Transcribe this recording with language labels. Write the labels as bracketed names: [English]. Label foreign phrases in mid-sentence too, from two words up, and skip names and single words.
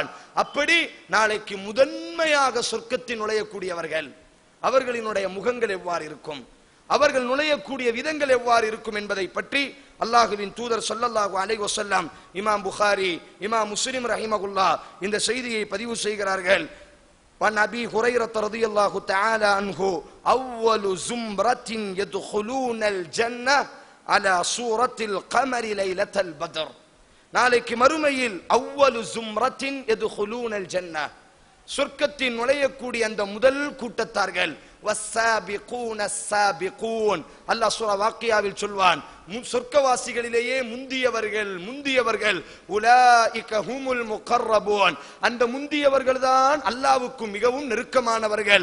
[Tamil] அப்படி நாளைக்கு முதன்மையாக சொர்க்கத்தில் நுழையக்கூடியவர்கள், அவர்களினுடைய முகங்கள் எவ்வாறு இருக்கும், அவர்கள் நுழையக்கூடிய விதங்கள் எவ்வாறு இருக்கும் என்பதை பற்றி அல்லாஹ்வின் தூதர் [Arabic] صلى الله عليه وسلم, [Tamil] இமாம் புகாரி, இமாம் முஸ்லிம் ரஹிமஹுல்லாஹ் இந்த செய்தியை பதிவு செய்கிறார்கள். [Arabic] وعن أبي هريرة رضي الله تعالى عنه أول زمرة يدخلون الجنة على صورة القمر ليلة البدر. [Tamil] நாளைக்கு மறுமையில் [Arabic] أول زمرة يدخلون الجنة, [Tamil] சொர்க்கத்தின் நுழையக்கூடிய அந்த முதல் கூட்டத்தார்கள், [Arabic] والسابقون السابقون, [Tamil] அல்லாஹ் சூரா வாக்கியாவில் சொல்வான், சொர்க்கவாசிகளிலேயே முந்தியவர்கள் [Arabic] أولئك هم المقربون, [Tamil] அந்த முந்தியவர்கள் தான் அல்லாஹ்வுக்கு மிகவும் நெருக்கமானவர்கள்.